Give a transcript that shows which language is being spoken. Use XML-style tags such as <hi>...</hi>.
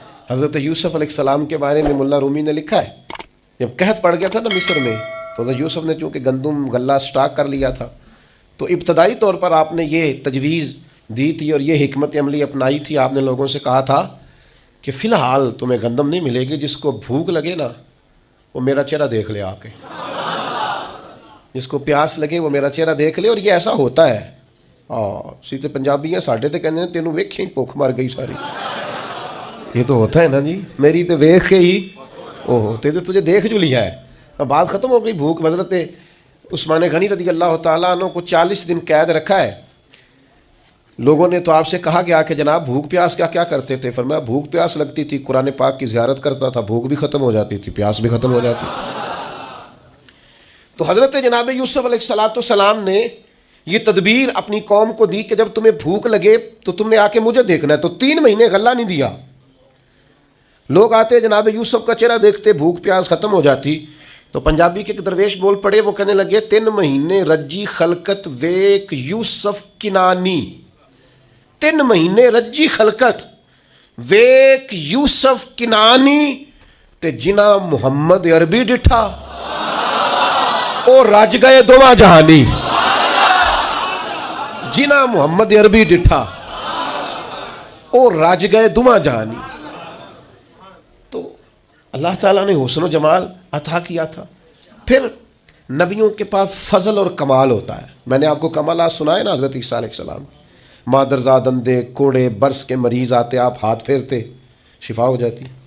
<ur>حضرت یوسف علیہ السلام کے بارے میں ملا رومی نے لکھا ہے، جب قحط پڑ گیا تھا نا مصر میں، تو حضرت یوسف نے چونکہ گندم غلہ سٹاک کر لیا تھا، تو ابتدائی طور پر آپ نے یہ تجویز دی تھی اور یہ حکمت عملی اپنائی تھی. آپ نے لوگوں سے کہا تھا کہ فی الحال تمہیں گندم نہیں ملے گی، جس کو بھوک لگے نا وہ میرا چہرہ دیکھ لے آ کے، جس کو پیاس لگے وہ میرا چہرہ دیکھ لے. اور یہ ایسا ہوتا ہے.</ur> <pa>سیدھے پنجابی ہیں ساڈے تے کہندے تینوں ویکھیں بھوک مر گئی ساری.</pa> <ur>یہ تو ہوتا ہے نا جی، میری تے ویکھ کے ہی تجھے دیکھ جو لیا ہے. بات ختم ہو گئی. بھوک. حضرت عثمان غنی رضی اللہ تعالیٰ عنہ کو 40 دن قید رکھا ہے. لوگوں نے تو آپ سے کہا گیا کہ جناب بھوک پیاس کیا کرتے تھے؟ فرمایا بھوک پیاس لگتی تھی، قرآن پاک کی زیارت کرتا تھا، بھوک بھی ختم ہو جاتی تھی، پیاس بھی ختم ہو جاتی. تو حضرت جناب یوسف علیہ السلام نے یہ تدبیر اپنی قوم کو دی کہ جب تمہیں بھوک لگے تو تم نے آ کے مجھے دیکھنا ہے. تو 3 مہینے غلہ نہیں دیا. لوگ آتے جناب یوسف کا چہرہ دیکھتے، بھوک پیاس ختم ہو جاتی. تو پنجابی کے ایک درویش بول پڑے، وہ کہنے لگے</ur> <pa>3 مہینے رجی خلقت ویک یوسف کنانی. 3 مہینے رجی خلقت ویک یوسف کنانی تے جنا محمد عربی ڈٹھا او رج گئے دوواں جہانی. جنا محمد عربی ڈٹھا او رج گئے دوواں جہانی.</pa> <ur>تو اللہ تعالیٰ نے حسن و جمال عطا کیا تھا. پھر نبیوں کے پاس فضل اور کمال ہوتا ہے. میں نے آپ کو کمالات سنائے نا حضرت عیسیٰ علیہ السلام. مادرزاد اندھے کوڑے برس کے مریض آتے، آپ ہاتھ پھیرتے شفا ہو جاتی.</ur>